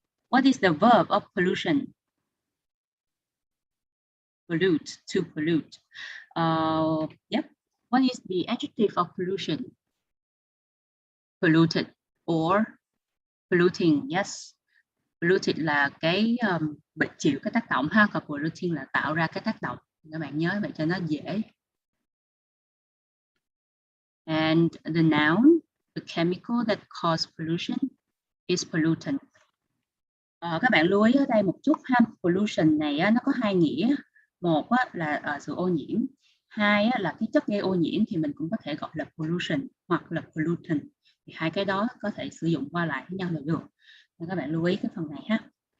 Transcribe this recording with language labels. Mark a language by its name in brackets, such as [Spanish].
[English] What is the verb of pollution? Pollute, to pollute. Yep. What is the adjective of pollution? Polluted or polluting, yes. [Vietnamese] Polluted là cái bị chịu cái tác động ha, còn polluting là tạo ra cái tác động. Các bạn nhớ vậy cho nó dễ. [English] And the noun, the chemical that causes pollution is pollutant. [Vietnamese] Các bạn lưu ý ở đây một chút ha, pollution này á, nó có hai nghĩa. Một á, là sự ô nhiễm. Hai á, là cái chất gây ô nhiễm thì mình cũng có thể gọi là pollution hoặc là pollutant. Thì hai cái đó có thể sử dụng qua lại với nhau là được. Nên các bạn lưu ý cái phần này ha.